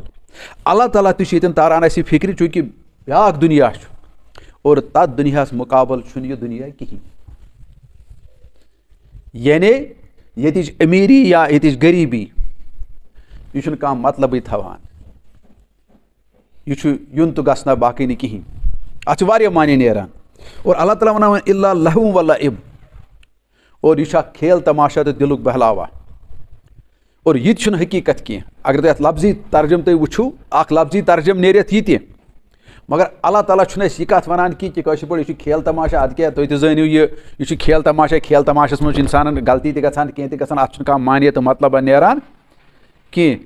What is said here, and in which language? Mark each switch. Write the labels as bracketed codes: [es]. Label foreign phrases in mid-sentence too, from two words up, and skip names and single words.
[ks] اللہ تعالیٰ تہِ چھُ ییٚتٮ۪ن تاران اَسہِ یہِ فِکرِ چوٗنٛکہِ بیاکھ دُنیا چھُ اور تتھ دُنیاہس مُقابل چھُنہٕ یہِ دُنیا کِہیٖنۍ. یعنی ییٚتِچ أمیٖری یا ییٚتِچ غریٖبی یہِ چھُنہٕ کانٛہہ مطلبٕے تھاوان. یہِ چھُ یُن تہٕ گژھنا باقٕے نہٕ کِہیٖنۍ. اتھ چھِ واریاہ معنے نیران. اور اللہ تعالیٰ ونان وۄنۍ [ar] الا لہو و لعب. [ks] اور یہِ چھُ اکھ کھیل تماشا تہٕ دِلُک بہلاوا. اور یہِ تہِ چھُنہٕ حقیقت کینٛہہ. اگر تُہۍ اتھ لفظی ترجم تُہۍ وٕچھو اکھ لفظی ترجم نیرِ اتھ یہِ تہِ مگر اللہ تعالیٰ چھُنہٕ اَسہِ یہِ کتھ ونان کینٛہہ کہ کٲشِر پٲٹھۍ یہِ چھُ کھیل تماشا. ادٕ کیٛاہ تُہۍ تہِ زٲنِو یہِ چھُ کھیل تماشا. کھیل تماشس منٛز چھُ انسانن غلطی تہِ گژھان کینٛہہ تہِ گژھان اتھ چھُنہٕ کانٛہہ معنے تہٕ مطلبا نیران کینٛہہ.